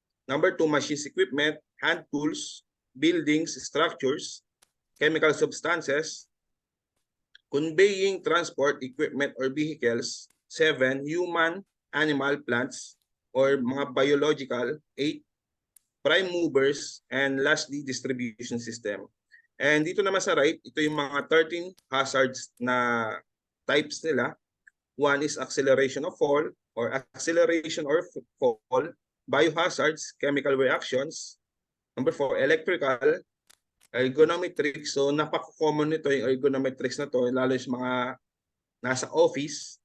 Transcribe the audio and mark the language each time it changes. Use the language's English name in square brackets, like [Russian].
[English] Number 2, machines, equipment, hand tools, buildings, structures, chemical substances, conveying transport equipment or vehicles. 7, human, animal, plants, or mga biological. 8, prime movers, and lastly, distribution system. [Filipino] And dito naman sa right, ito yung mga 13 hazards na types nila. [English] 1 is acceleration of fall or acceleration or fall, biohazards, chemical reactions. Number 4, electrical, ergonometrics. [Filipino] So napaka-common nito yung ergonometrics na to, lalo sa mga nasa office.